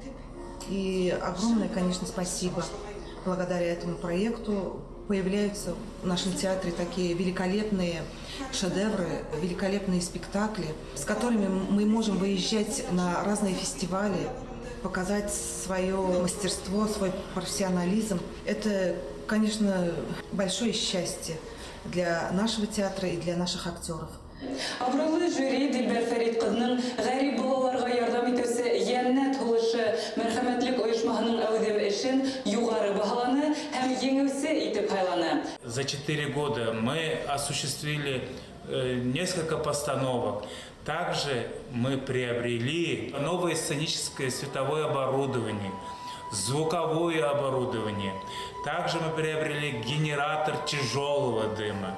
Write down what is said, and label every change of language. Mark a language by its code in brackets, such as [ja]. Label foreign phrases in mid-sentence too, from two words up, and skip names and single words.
[ru] И огромное, конечно, спасибо. Благодаря этому проекту появляются в нашем театре такие великолепные шедевры, великолепные спектакли, с которыми мы можем выезжать на разные фестивали, показать свое мастерство, свой профессионализм. Это, конечно, большое счастье для нашего театра и для наших актеров. [ba] Абрулы жюри Дилбер Фәрит кызның гарип балаларга ярдәм итүсе Яннәт һулышы мәрхәмәтлек оешмаһының әүдем эшен югары баһаланы һәм еңеүсе итеп һайланы. [ru] За 4 года мы осуществили несколько постановок. Также мы приобрели новое сценическое световое оборудование, звуковое оборудование. Также мы приобрели генератор тяжелого дыма.